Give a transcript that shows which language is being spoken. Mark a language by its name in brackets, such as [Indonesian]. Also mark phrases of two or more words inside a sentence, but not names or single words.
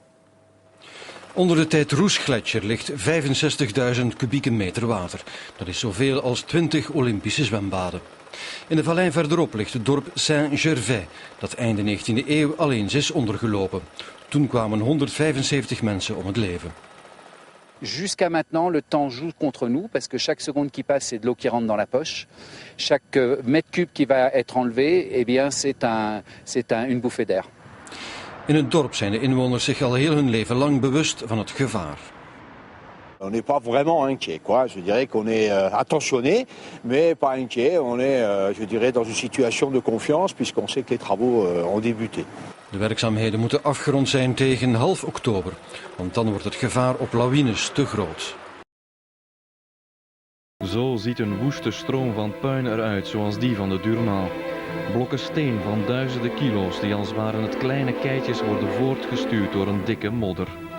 [Dutch] Onder de Tête-Rouge-gletsjer ligt 65.000 kubieke meter water. Dat is zoveel als 20 Olympische zwembaden. In de vallei verderop ligt het dorp Saint-Gervais, dat einde 19e eeuw al eens is ondergelopen. Toen kwamen 175 mensen om het leven. [French] Jusqu'à maintenant, le temps joue contre nous parce que chaque seconde qui passe, c'est de l'eau qui rentre dans la poche. Chaque mètre cube qui va être enlevé, eh bien, c'est une bouffée d'air. [Dutch] In het dorp zijn de inwoners zich al heel hun leven lang bewust van het gevaar. [French] On n'est pas vraiment inquiet, quoi. Je dirais qu'on est attentionné, mais pas inquiet. On est, je dirais, dans une situation de confiance puisqu'on sait que les travaux ont débuté. [Dutch] De werkzaamheden moeten afgerond zijn tegen half oktober, want dan wordt het gevaar op lawines te groot. Zo ziet een woeste stroom van puin eruit, zoals die van de Durmal. Blokken steen van duizenden kilo's die als waren het kleine keitjes worden voortgestuurd door een dikke modder.